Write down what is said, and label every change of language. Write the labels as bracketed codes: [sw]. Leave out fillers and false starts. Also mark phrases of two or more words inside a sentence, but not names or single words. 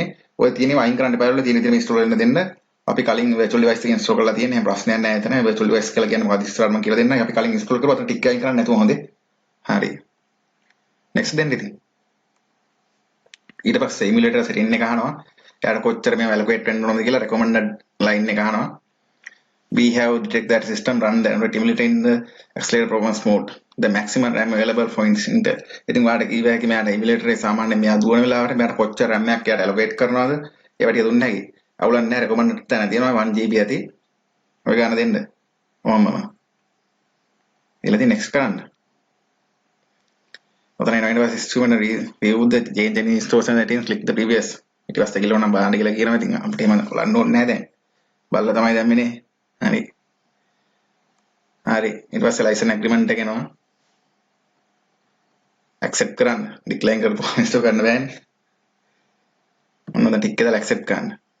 [si] ඔය තියෙනවා අයින් කරන්න එපා වල තියෙන විදිහට install වෙන්න දෙන්න. අපි කලින් [en] virtual device [si] එක install කරලා තියෙන. එහෙම ප්‍රශ්නයක් නැහැ එතන. [en] virtual device [si] කියලා කියන්නේ මොකක්ද ඉස්සරහට මම කියලා දෙන්නම්. අපි කලින් install කරුවා අතන ටික් අයින් කරන්න නැතුව හොඳේ. හරි. next දෙන්න ඉතින්. ඊට පස්සේ [en] emulator setting [si] එක අහනවා. එයාට කොච්චර මේ evaluate වෙන්න ඕනද කියලා [en] recommended line [si] එක අහනවා. [en] We have detected that system run the Android emulator in the accelerated performance mode. The maximum RAM available for Intel. [si] ඉතින් ඔයාලට කීව හැකි මෙයාට emulator එක සාමාන්‍යයෙන් මෙයා දුවන වෙලාවට මෙයාට කොච්චර RAM එකක් එයාට allocate කරනවද? ඒවා ටික දුන්න හැකි. අවුලක් නැහැ recommended තැන තියෙනවා 1 GB ඇති. ඔය ගන්න දෙන්න. ඔහොමම. ඊළඟට next කරන්න. ඔතන එනවා ඊට පස්සේ [en] instrument review the change any installation settings click the previous. [si] ඊට පස්සේ කියලා නම් බලන්න කියලා කියනවා. ඉතින් අපිට එහෙම බලන්න ඕනේ නැහැ දැන්. බලලා තමයි දැම්මනේ. හරි. හරි. ඊට පස්සේ [en] license agreement [si] එක එනවා. accept කරන්න. decline කරපුවා install කරන්න බෑනේ. ඔන්න දැන් ටික් එක දාලා accept කරන්න.